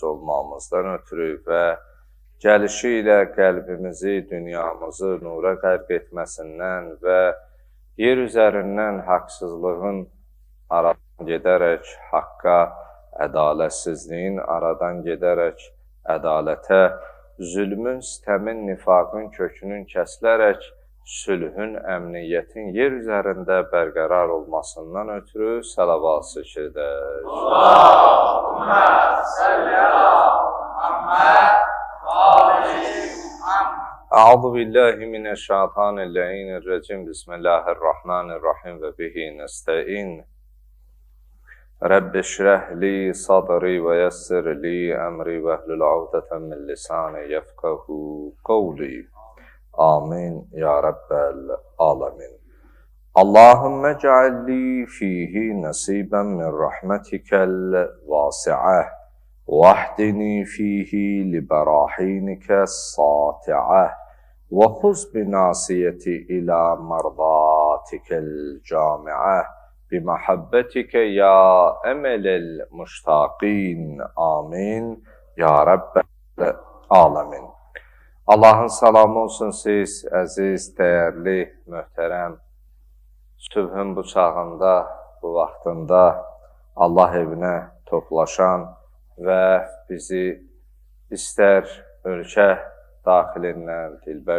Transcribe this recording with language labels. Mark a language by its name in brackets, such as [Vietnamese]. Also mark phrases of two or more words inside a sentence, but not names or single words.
[Azerbaijani] olmamızdan ötürü və gəlişi ilə qəlbimizi, dünyamızı nura qərq etməsindən və yer üzərindən haqsızlığın aradan gedərək haqqa, ədalətsizliyin aradan gedərək ədalətə, zülmün, sitəmin, nifaqın kökünün kəsilərək sülhün, əmniyyətin yer üzərində bərqərar olmasından ötürü salavat zikr edək. [Arabic] اللهم صل على محمد أعوذ بالله من الشيطان الرجيم. بسم الله الرحمن الرحيم وبه نستعين. رب اشرح لي صدري ويسر لي أمري واحلل عقدة من لساني يفقهوا قولي. آمين يا رب العالمين. اللهم اجعل لي فيه نصيبا من رحمتك الواسعة. واهدني فيه لبراهينك الساطعة وخذ بناصيتي إلى مرضاتك الجامعة بمحبتك يا أمل المشتاقين آمين يا رب العالمين. [Azerbaijani] Allah'ın salamı olsun siz, əziz, dəyərli, möhtərəm, sübhün bu çağında, bu vaxtında Allah evinə toplaşan və bizi istər ölkə daxilindən, dilbər